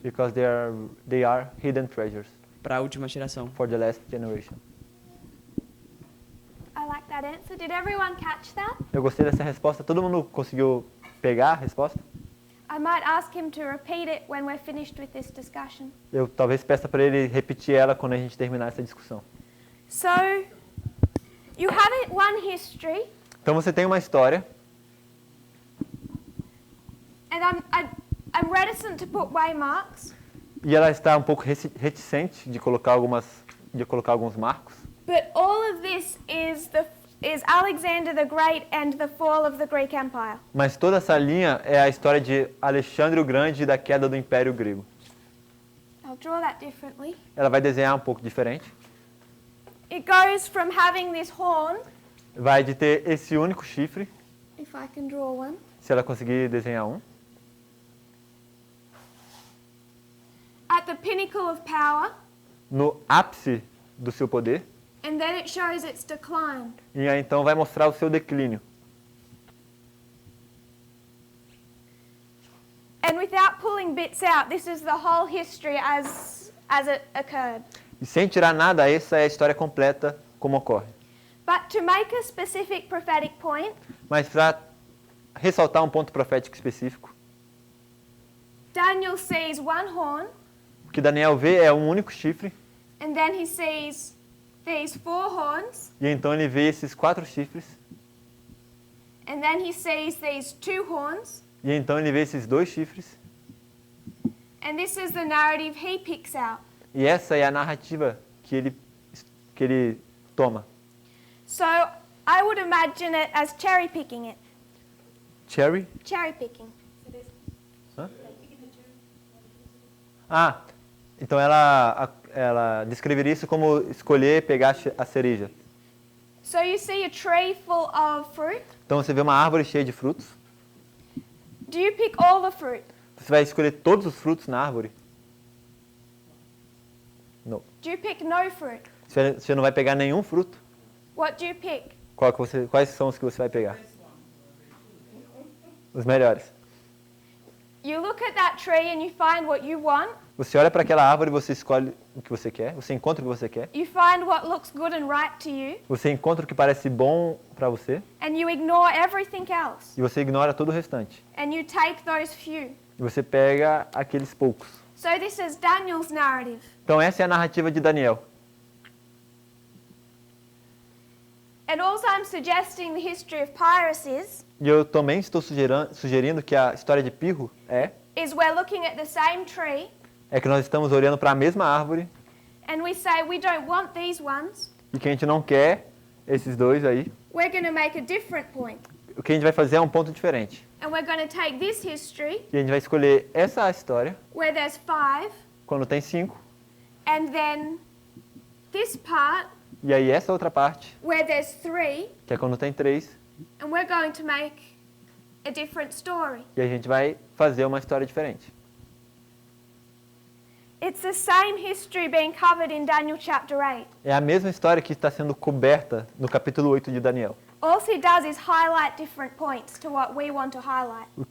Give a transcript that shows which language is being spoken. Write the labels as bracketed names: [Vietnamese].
[English] because they are hidden treasures [Portuguese] para a última geração. [English] for the last generation. I like that answer. Did everyone catch that? [Portuguese] Eu gostei dessa resposta. Todo mundo conseguiu pegar a resposta? [English] I might ask him to repeat it when we're finished with this discussion. [Portuguese] Eu talvez peça para ele repetir ela quando a gente terminar essa discussão. [English] So, you have one history, [Portuguese] Então você tem uma história [English] and I'm reticent to put waymarks, [Portuguese] e ela está um pouco reticente de colocar alguns marcos. [English] but all of this is Alexander the Great and the fall of the Greek Empire. [Portuguese] Mas toda essa linha é a história de Alexandre o Grande e da queda do Império Grego. [English] I'll draw that differently. [Portuguese] Ela vai desenhar um pouco diferente. [English] It goes from having this horn, [Portuguese] Vai de ter esse único chifre, [English] if I can draw one, [Portuguese] se ela conseguir desenhar um, [English] at the pinnacle of power, [Portuguese] no ápice do seu poder, [English] and then it shows its decline. [Portuguese] e aí então vai mostrar o seu declínio. [English] And without pulling bits out, this is the whole history as it occurred. [Portuguese] E sem tirar nada, essa é a história completa como ocorre. [English] But to make a specific prophetic point, [Portuguese] Mas para ressaltar um ponto profético específico, [English] Daniel sees one horn, [Portuguese] o que Daniel vê é um único chifre, [English] and then he sees these four horns, [Portuguese] e então ele vê esses 4 chifres, [English] and then he sees these two horns, [Portuguese] e então ele vê esses 2 chifres, [English] and this is the narrative he picks out. [Portuguese] e essa é a narrativa que ele toma. [English] So I would imagine it as cherry picking it. Cherry? Cherry picking. Hã? [Portuguese] Ah, então ela descreveria isso como escolher pegar a cereja. [English] So you see a tree full of fruit. [Portuguese] Então você vê uma árvore cheia de frutos, [English] Do you pick all the fruit? [Portuguese] você vai escolher todos os frutos na árvore? Não. [English] Do you pick no fruit? [Portuguese] Você não vai pegar nenhum fruto? [English] What do you pick? [Portuguese] Quais são os que você vai pegar? Os melhores. [English] You look at that tree and you find what you want. [Portuguese] Você olha para aquela árvore e você escolhe o que você quer, você encontra o que você quer, [English] You find what looks good and right to you, [Portuguese] você encontra o que parece bom para você [English] and you ignore everything else. [Portuguese] e você ignora todo o restante. [English] And you take those few. [Portuguese] E você pega aqueles poucos. [English] So this is Daniel's narrative. [Portuguese] Então essa é a narrativa de Daniel. [English] And also I'm suggesting the history of Pyrrhus [Portuguese] E eu também estou sugerindo que a história de Pirro [English] is we're looking at the same tree [Portuguese] é que nós estamos olhando para a mesma árvore [English] and we say we don't want these ones. [Portuguese] e que a gente não quer esses 2 aí. [English] We're going to make a different point. [Portuguese] O que a gente vai fazer é um ponto diferente. [English] And we're going to take this history [Portuguese] E a gente vai escolher essa história, [English] where there's 5 [Portuguese] quando tem 5, [English] And then this part, [Portuguese] E aí essa outra parte, [English] where there's 3, [Portuguese] que é quando tem 3, [English] and we're going to make a different story. [Portuguese] e a gente vai fazer uma história diferente. [English] It's the same history being covered in Daniel chapter 8. [Portuguese] É a mesma história que está sendo coberta no capítulo 8 de Daniel. [English] All he does is highlight different points to what we want to highlight.